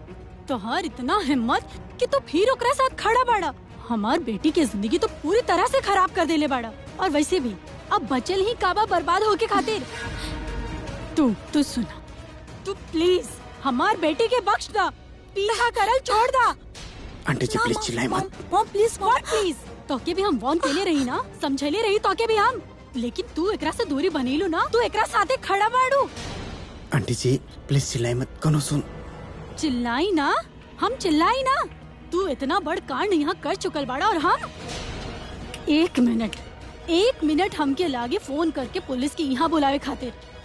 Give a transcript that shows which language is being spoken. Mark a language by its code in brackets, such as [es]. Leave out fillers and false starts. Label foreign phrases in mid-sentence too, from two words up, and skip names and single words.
[bho] तो हर इतना हिम्मत कि तो फिर ओकरा साथ खड़ा बाड़ा। हमार बेटी की जिंदगी तो पूरी तरह से खराब कर देले बाड़ा। और वैसे भी अब बचल ही काबा बर्बाद होके खातिर। तू सुना, तू प्लीज हमार बेटी के बख्श दा, पीछा करल छोड़ दा। आंटी जी प्लीज चिल्लाए मत। [en] Mom please, God please. [bho] तोके भी हम वॉर्न केले रही ना, समझले रही तोके भी हम। लेकिन तू एकरा से दूरी बनेलू ना, तू एकरा साथे खड़ा बाड़ू। आंटी जी प्लीज चिल्लाए मत, कनो सुन। चिल्लाई ना, हम चिल्लाई ना। तू इतना बड़ कांड यहाँ कर चुकल बाड़ा और हम एक मिनट हमके लागे फोन करके पुलिस की यहाँ बुलावे खातिर।